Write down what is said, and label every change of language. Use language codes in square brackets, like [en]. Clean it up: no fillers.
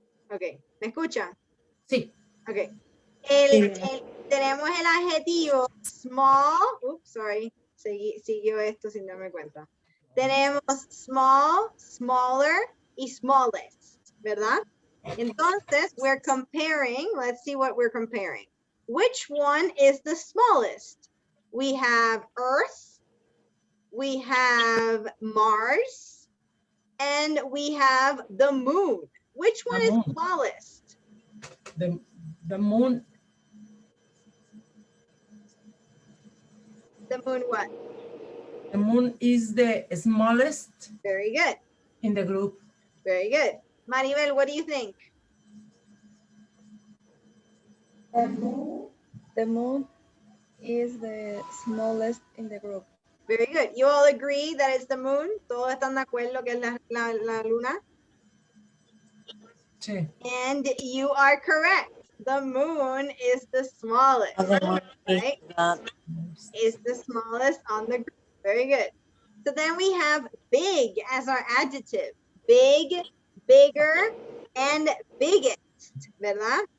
[es] Ok, ¿me escuchan? Sí. Ok. Tenemos el adjetivo small. [en] Oops, sorry. [es] Siguió esto sin darme cuenta. Tenemos small, smaller y smallest, ¿verdad? [en] Entonces, we're comparing. Let's see what we're comparing. Which one is the smallest? We have Earth, we have Mars, and we have the moon. Which one is smallest? The moon. The moon what? The moon is the smallest. Very good. In the group. Very good. Maribel, what do you think? The moon is the smallest in the group. Very good. You all agree that it's the moon? [es] ¿Todos están de acuerdo que es la luna? Sí. [en] And you are correct. The moon is the smallest. Right? Is the smallest on the group. Very good. So then we have big as our adjective. Big, bigger, and biggest. ¿Verdad?